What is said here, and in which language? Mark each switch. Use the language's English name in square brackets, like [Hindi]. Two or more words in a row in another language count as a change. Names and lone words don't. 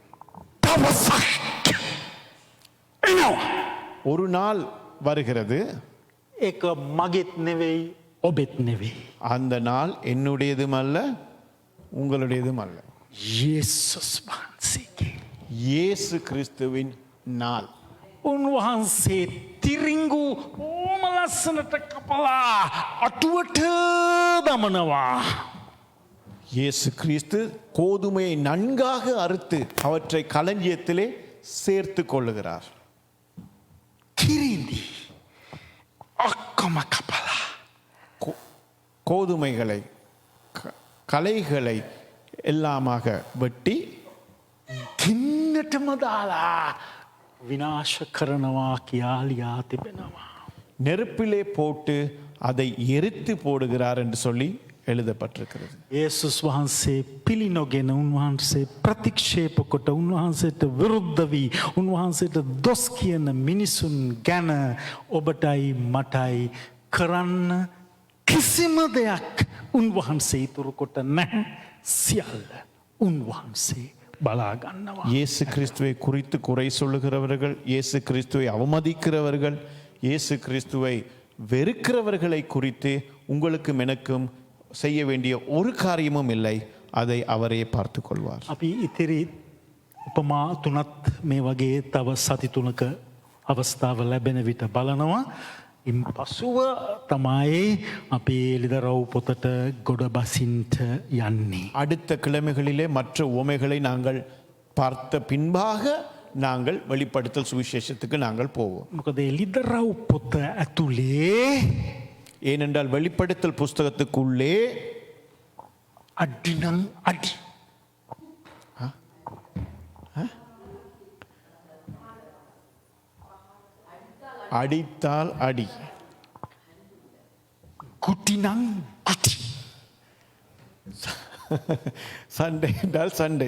[Sinhala] දවසක් එනවා. [Tamil] ஒரு நாள் வருகிறது, [Sinhala] ඒක මගෙත් නෙවෙයි ඔබෙත් නෙවෙයි. [Tamil] அந்த நாள் என்னுடையதும் அல்ல உங்களுடையதும் அல்ல. [Sinhala] යේසුස් වහන්සේගේ. [Tamil] இயேசு கிறிஸ்துவின் நாள். [Sinhala] උන්වහන්සේ තිරිංගු ඕම ලස්සනට කපලා අටුවට දමනවා. [Tamil] இயேசு கிறிஸ்து கோதுமையை நன்காக அறுத்து அவற்றை களஞ்சியத்திலே சேர்த்து கொள்ளுகிறார். [Sinhala] කිරිඳි ඔක්කොම කපලා [Tamil] கோதுமைகளை களைகளை எல்லாமாக வெட்டி [Sinhala] ගින්නටම දාලා විනාශ කරනවා කියා ලියා තිබෙනවා. [Tamil] நெருப்பிலே போட்டு அதை எரித்து போடுகிறார் என்று சொல்லி எழுதப்பட்டிருக்கிறது. [Sinhala] යේසුස් වහන්සේ පිළිනොගෙන උන්වහන්සේ ප්‍රතික්ෂේප කොට උන්වහන්සේට විරුද්ධ වී උන්වහන්සේට දොස් කියන මිනිසුන් ගැන ඔබටයි මටයි කරන්න කිසිම දෙයක් උන්වහන්සේ ඉතුරු කොට නැහැ. සියල්ල උන්වහන්සේ බලා ගන්නවා. [Tamil] இயேசு கிறிஸ்துவை குறித்து குறை சொல்லுகிறவர்கள், இயேசு கிறிஸ்துவை அவமதிக்கிறவர்கள், இயேசு கிறிஸ்துவை வெறுக்கிறவர்களை குறித்து உங்களுக்கும் எனக்கும் செய்ய வேண்டிய ஒரு காரியமும் இல்லை. அதை அவரே பார்த்து கொள்வார். [Sinhala] අපි ඉතිරි උපමා තුනත් මේ වගේ තව සති තුනක අවස්ථාව ලැබෙන විට බලනවා. ඉන් පසුව තමයි අපි එළිදරව් පොතට ගොඩ බසින්ට යන්නේ. [Tamil] அடுத்த கிழமைகளிலே மற்ற உவமைகளை நாங்கள் பார்த்த பின்பாக நாங்கள் வெளிப்படுத்தல் சுவிசேஷத்துக்கு நாங்கள் போவோம். [Sinhala] මොකද එළිදරව් පොත ඇතුලේ [Tamil] ஏனென்றால் வெளிப்படுத்தல் புஸ்தகத்துக்குள்ளே [Sinhala] අඩිනම් අඩි [Tamil] அடித்தால் அடி, [Sinhala] ගුටිනම් ගුටි [Tamil] சண்டை என்றால் சண்டை,